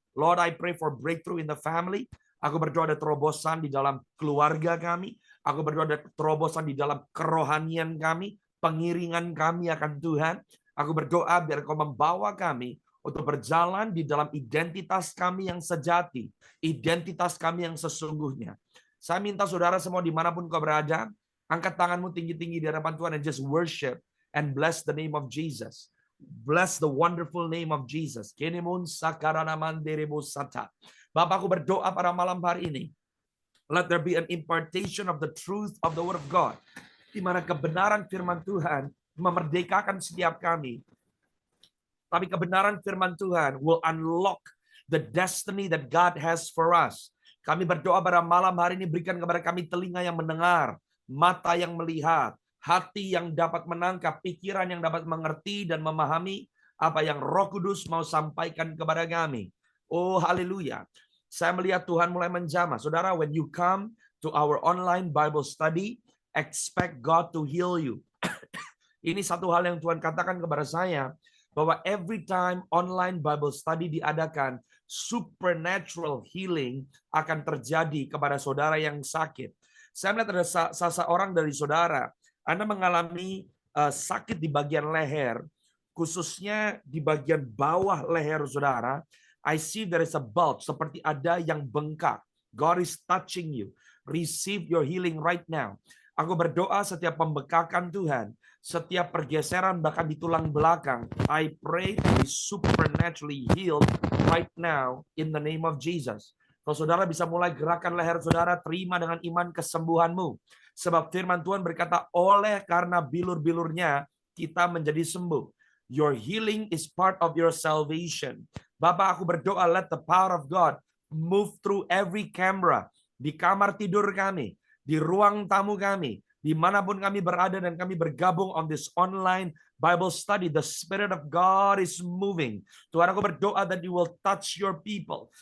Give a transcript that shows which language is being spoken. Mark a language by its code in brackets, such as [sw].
[en] Lord, I pray for breakthrough in the family. [id] Aku berdoa ada terobosan di dalam keluarga kami. Aku berdoa ada terobosan di dalam kerohanian kami, pengiringan kami akan Tuhan. Aku berdoa biar Kau membawa kami untuk berjalan di dalam identitas kami yang sejati, identitas kami yang sesungguhnya. Saya minta saudara semua dimanapun kau berada, angkat tanganmu tinggi-tinggi di hadapan Tuhan [en] and just worship and bless the name of Jesus. Bless the wonderful name of Jesus. Kenemun sakarana manderebo sata. [id] Bapak, aku berdoa pada malam hari ini. [en] Let there be an impartation of the truth of the word of God. [id] Di mana kebenaran firman Tuhan memerdekakan setiap kami. Tapi kebenaran firman Tuhan [en] will unlock the destiny that God has for us. [id] Kami berdoa pada malam hari ini, berikan kepada kami telinga yang mendengar, mata yang melihat, hati yang dapat menangkap, pikiran yang dapat mengerti dan memahami apa yang Roh Kudus mau sampaikan kepada kami. Oh, haleluya. Saya melihat Tuhan mulai menjamah. [en] Saudara, when you come to our online Bible study, expect God to heal you. [id] Ini satu hal yang Tuhan katakan kepada saya, bahwa [en] every time online Bible study [id] diadakan, [en] supernatural healing [id] akan terjadi kepada saudara yang sakit. Saya melihat ada seseorang dari saudara, Anda mengalami sakit di bagian leher, khususnya di bagian bawah leher saudara. [en] I see there is a bulge, [id] seperti ada yang bengkak. [en] God is touching you. Receive your healing right now. [id] Aku berdoa setiap pembekakan Tuhan, setiap pergeseran bahkan di tulang belakang, [en] I pray to be supernaturally healed right now in the name of Jesus. [id] Kalau saudara bisa mulai gerakan leher saudara, terima dengan iman kesembuhanmu. Sebab firman Tuhan berkata, oleh karena bilur-bilurnya kita menjadi sembuh. [en] Your healing is part of your salvation. [id] Bapak, aku berdoa, [en] let the power of God move through every camera, [id] di kamar tidur kami, di ruang tamu kami, dimanapun kami berada dan kami bergabung [en] on this online Bible study. The Spirit of God is moving. [id] Tuhan, aku berdoa [en] that you will touch your people.